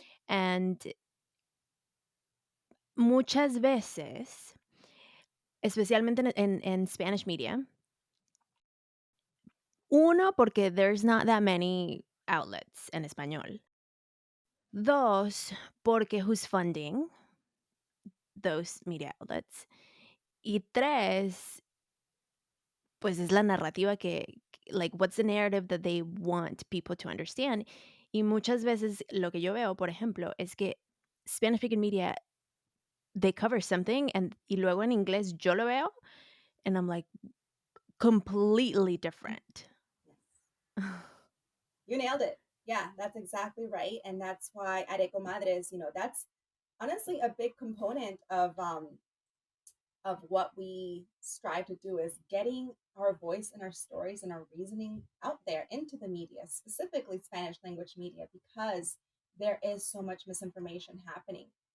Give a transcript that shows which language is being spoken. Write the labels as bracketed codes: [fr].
[en] And [es] muchas veces, especialmente en [en] Spanish media, [es] uno, porque [en] there's not that many outlets [es] en español. Dos, porque [en] who's funding those media outlets. [es] Y tres, pues es la narrativa [en] like, what's the narrative that they want people to understand. [es] Y muchas veces lo que yo veo, por ejemplo, es que [en] Spanish speaking media, they cover something [es] y luego en inglés yo lo veo [en] and I'm like, completely different. you nailed it. Yeah, that's exactly right. And that's why at Eco Madres, that's honestly a big component of what we strive to do, is getting our voice and our stories and our reasoning out there into the media, specifically Spanish language media, because there is so much misinformation happening.